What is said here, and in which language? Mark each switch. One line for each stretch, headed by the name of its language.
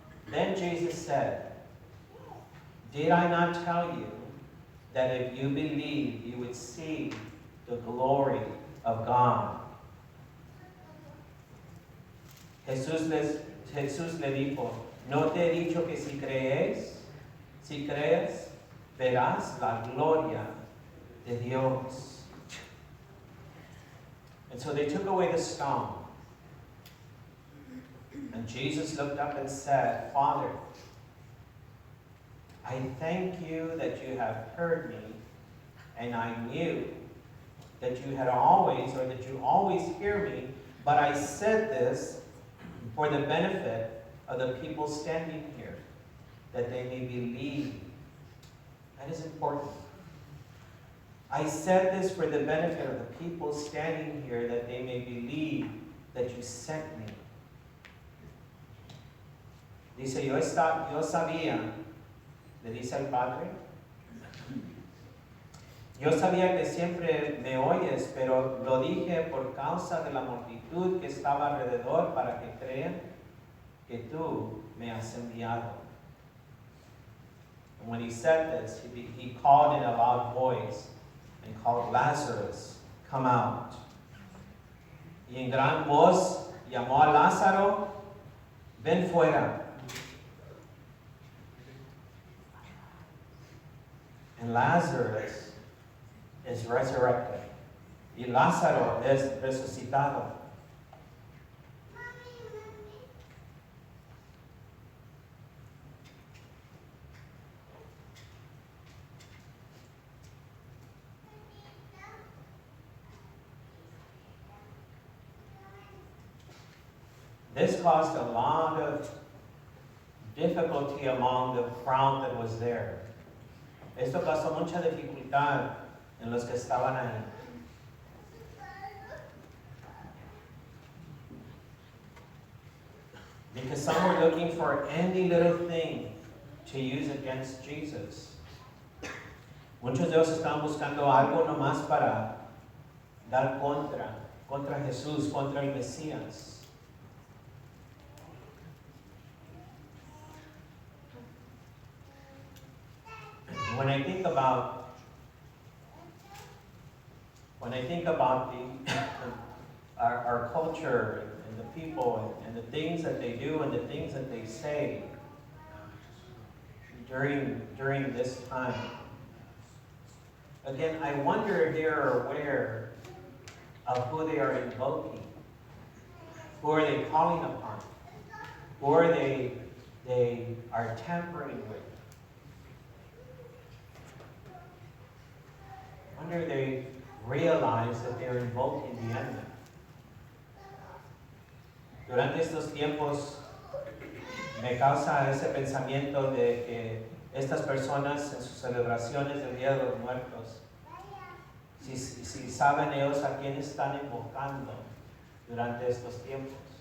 English: Then Jesus said, did I not tell you that if you believe, you would see the glory of God?
Spanish: Jesús le dijo, ¿no te he dicho que si crees, verás la gloria de Dios?
English: And so they took away the stone. And Jesus looked up and said, Father, I thank you that you have heard me, and I knew that you always hear me, but I said this for the benefit of the people standing here, that they may believe. That is important. I said this for the benefit of the people standing here, that they may believe that you sent me.
Spanish: Dice, yo sabía, le dice al Padre, yo sabía que siempre me oyes, pero lo dije por causa de la multitud que estaba alrededor para que crean que tú me has enviado.
English: And when he said this, he called in a loud voice and called Lazarus, come out.
Spanish: Y en gran voz llamó a Lázaro, ven fuera.
English: And Lazarus is resurrected.
Spanish: Y Lázaro es resucitado.
English: This caused a lot of difficulty among the crowd that was there.
Spanish: Esto causó mucha dificultad en los que estaban ahí.
English: Because some were looking for any little thing to use against Jesus.
Spanish: Muchos de ellos estaban buscando algo nomás para dar contra Jesús, contra el Mesías.
English: When I think about our culture and the people and the things that they do and the things that they say during this time. Again, I wonder if they are aware of who they are invoking. Who are they calling upon? Who are they are tampering with? I wonder if they realize that they're invoking the enemy.
Spanish: Durante estos tiempos me causa ese pensamiento de que estas personas en sus celebraciones del Día de los Muertos, si saben ellos a quién están invocando durante estos tiempos.